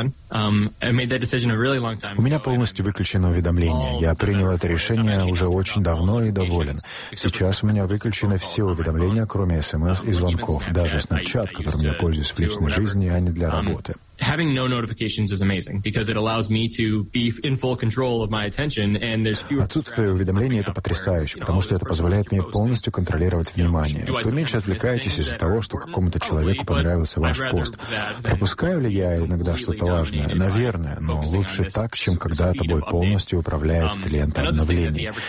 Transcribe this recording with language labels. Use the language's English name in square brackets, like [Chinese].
[Russian] У меня полностью выключено уведомление. Я принял это решение уже очень давно и доволен. Сейчас у меня выключены все уведомления, кроме СМС и звонков, даже Snapchat, которым я пользуюсь в личной жизни, а не для работы. [English] Having no notifications is amazing because it allows me to be in full control of my attention and there's fewer. [Russian] Отсутствие уведомлений это потрясающе, потому что это позволяет мне полностью контролировать внимание. Вы меньше отвлекаетесь из-за того, что какому-то человеку понравился ваш пост. Пропускаю ли я иногда что-то важное? Наверное, но лучше так, чем когда тобой полностью управляет лента обновлений.